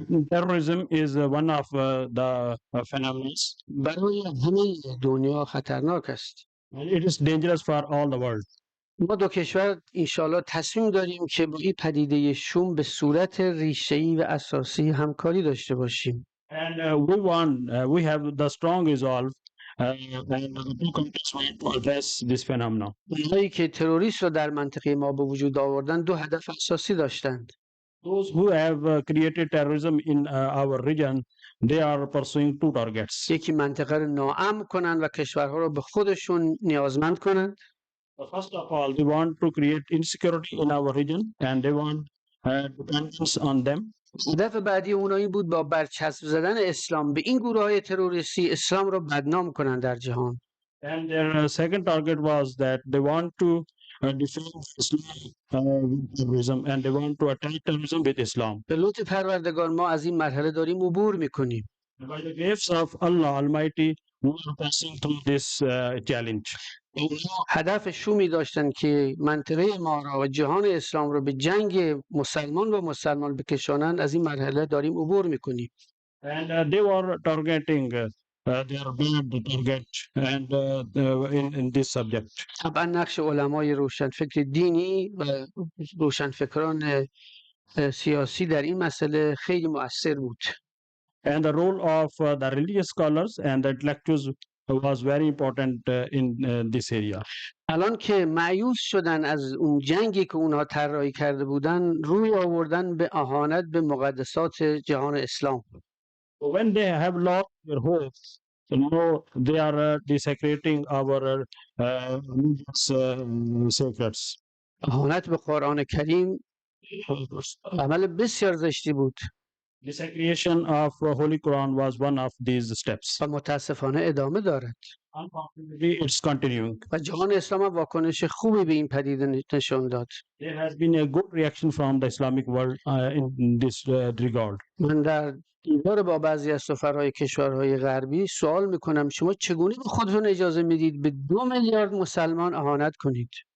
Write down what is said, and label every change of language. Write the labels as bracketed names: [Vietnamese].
[English] Terrorism is one of the phenomena, [Persian] برای همه دنیا خطرناک است. [English] and it is dangerous for all the world. [Persian] ما دو کشور انشالله تصمیم داریم که با این پدیده شوم به صورت ریشه‌ای و اساسی همکاری داشته باشیم. [English] And we have the strong resolve, and the two countries want to address this phenomenon. [Persian] اونهایی که تروریست رو در منطقه ما به وجود آوردن دو هدف اساسی داشتند. [English] Those who have created terrorism in our region, they are pursuing two targets. [Persian] یکی منطقه رو ناامن کنند و کشورها رو به خودشون نیازمند کنند. [English] First of all, they want to create insecurity in our region, and they want dependence on them. [Persian] هدف بعدی اونها این بود با برچسب زدن اسلام به این گروه‌های تروریستی اسلام رو بدنام کنند در جهان. [English] And their second target was that they want to defend Islam with terrorism, and they want to attack terrorism with Islam. [Persian] به لطف پروردگار ما از این مرحله داریم عبور میکنیم. [English] By the grace of Allah Almighty, we are passing through this challenge. [Persian] اونها هدف شومی داشتن که منطقه ما را و جهان اسلام رو به جنگ مسلمان و مسلمان بکشانند. از این مرحله داریم عبور میکنیم. [English] And they were targeting their bad target and in this subject. [Persian] طبعا نقش علمای روشنفکر دینی و روشنفکران سیاسی در این مسئله خیلی مؤثر بود. [English] And the role of the religious scholars and the intellectuals was very important in this area. [Persian] الان که مایوس شدن از اون جنگی که اونها طراحی کرده بودن، روی آوردن به اهانت به مقدسات جهان اسلام. [English] When they have lost their hopes, now they are desecrating our religious secrets. [Persian] اهانت به قرآن کریم عمل بسیار زشتی بود. [English] Desecration of Holy Quran was one of these steps. [Persian] و متاسفانه ادامه دارد [English] Unfortunately, it's continuing. [Persian] و جهان اسلام هم واکنش خوبی به این پدیده نشان داد. [English] There has been a good reaction from the Islamic world in this regard. [Persian] من در دیدار با بعضی از سفرهای کشورهای غربی سوال میکنم شما چگونه به خودتون اجازه میدید به 2 میلیارد مسلمان اهانت کنید؟